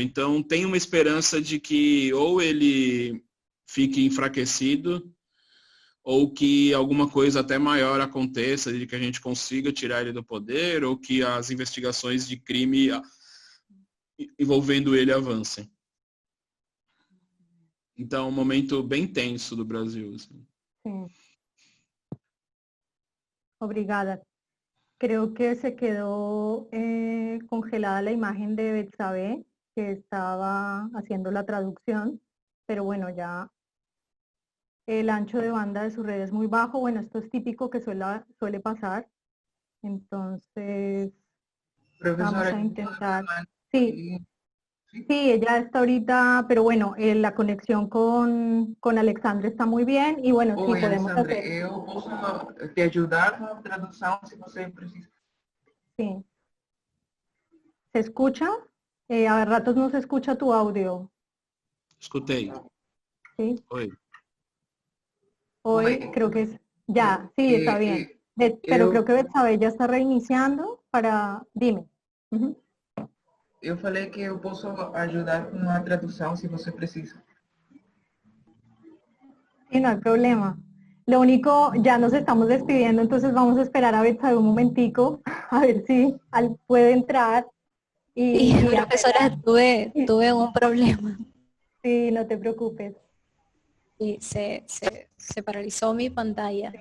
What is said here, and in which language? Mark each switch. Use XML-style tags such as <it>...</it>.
<pt>Então, tem uma esperança de que ou ele fique enfraquecido, ou que alguma coisa até maior aconteça, de que a gente consiga tirar ele do poder, ou que as investigações de crime envolvendo ele avancem. Então, é um momento bem tenso do Brasil. Assim. Sim. Obrigada.</pt> <es>Creo que se quedó congelada la imagen de Betsabe, que estaba haciendo la traducción, pero bueno, ya el ancho de banda de su red es muy bajo. Bueno, esto es típico que suele pasar. Entonces, Profesora, vamos a intentar. Sí, ella está ahorita, pero bueno, la conexión con Alexandre está muy bien y bueno,</es> <pt>Oi,</pt> <es>sí podemos Alexandre, hacer.</es> <pt>eu posso te ajudar com a tradução se você precisa.</pt> <es>Sí. ¿Se escucha? A ratos no se escucha tu audio.</es> <pt>Escutei.</pt> <es>Sí.</es> <pt>Oi.</pt> <es>Hoy creo que es, ya, sí, está bien. Pero creo que Betsabe ya está reiniciando para, dime. Uhum.</es> <pt>Eu falei que eu posso ajudar com a tradução se você precisa.</pt> <es>Sí, no hay problema. Lo único, ya nos estamos despidiendo, entonces vamos a esperar a Betsabe un momentico, a ver si puede entrar Sí, profesora, tuve un problema. Sí, no te preocupes. Y se paralizó mi pantalla.</es>